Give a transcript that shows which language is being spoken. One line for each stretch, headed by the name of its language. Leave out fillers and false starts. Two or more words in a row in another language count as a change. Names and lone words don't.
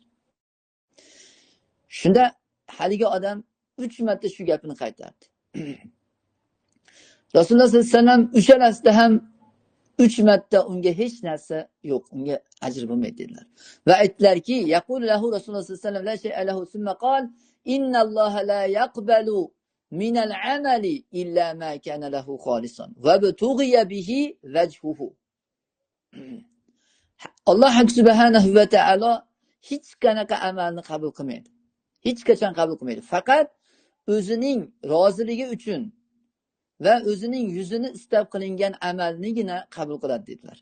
Uzbek: Shunda haligi odam 3 marta shu gapini qaytardi. Rasululloh
Arabic: sollallohu alayhi vasallam
Uzbek: uchalasida ham 3 marta unga hech narsa yo'q, unga ajr bo'lmaydi dedilar. Va aytdilarki,
Arabic: يقول له رسول الله صلى الله عليه وسلم لا شيء له ثم قال إن الله لا يقبل من العمل إلا ما كان له خالصا وابتغي به وجهه.
Uzbek: Alloh
Arabic: سبحانه وتعالى
Uzbek: hech qanaqa amalni qabul qilmaydi. Hech qachon qabul qilmaydi. Faqat o'zining roziligi uchun va o'zining yuzini istab qilingan amalnigina qabul qiladi dedilar.